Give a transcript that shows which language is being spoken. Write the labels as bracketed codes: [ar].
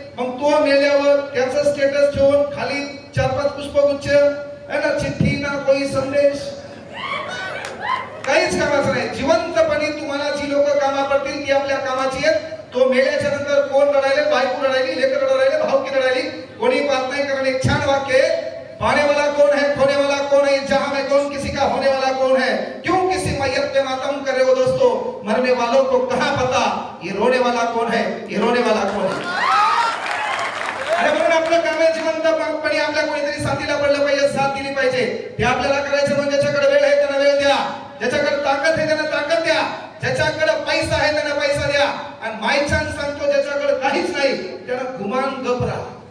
[mr] मग तो मेल्यावर त्याचं स्टेटस ठेवून खाली 4-5 पुष्पगुच्छ, ना चिठ्ठी [hi] ना कोई संदेश, [mr] काहीच कामाचं नाही. जिवंतपणे तुम्हाला जी लोक कामा पडतील ती आपल्या कामाची आहेत. तो मेल्याच्या नंतर कोण रडायले, बायको रडायली, लेकर रडायले, भावकी रडायली, कोणी बात नाही. कारण एक छान वाक्य आहे, [hi] पाने वाला कौन है, खोने वाला कौन है, जहां में कौन किसी का होने वाला कौन है, क्यों किसी मैयत पे मातम कर रहे हो दोस्तों, मरने वालों को कहां पता ये रोने वाला कौन है, ये रोने वाला कौन है. [mr] अरे म्हणून आपलं काम आहे जिवंतपणे आपल्या कोणीतरी साथीला पडलं पाहिजे, साथ दिली पाहिजे. ते आपल्याला करायचं. म्हणजे ज्याच्याकडे वेळ आहे त्याला वेळ द्या, ज्याच्याकडे ताकद आहे त्याला ताकद द्या, ज्याच्याकडे पैसा आहे त्याला पैसा द्या. आणि मायचान सांगतो ज्याच्याकडे काहीच नाही त्याला गुमान गप राहा.